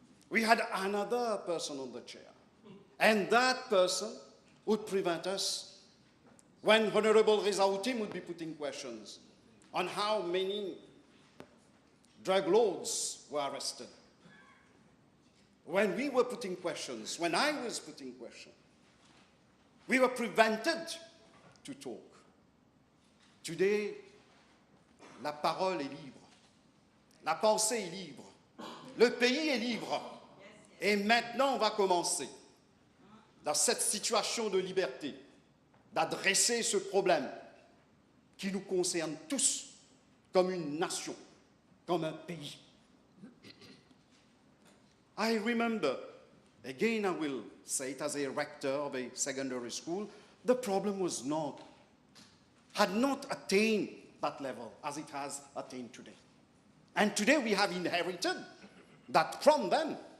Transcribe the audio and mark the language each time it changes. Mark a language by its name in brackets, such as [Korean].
[English] We had another person on the chair, and that person would prevent us when Honorable Reza Houtim would be putting questions on how many drug lords were arrested. When we were putting questions, when I was putting questions, we were prevented to talk. Today, [French] la parole est libre, la pensée est libre, le pays est libre. Et maintenant, on va commencer, dans cette situation de liberté, d'adresser ce problème qui nous concerne tous comme une nation, comme un pays. [English] I remember, again I will say it as a rector of a secondary school, the problem had not attained that level as it has attained today. And today we have inherited that from them.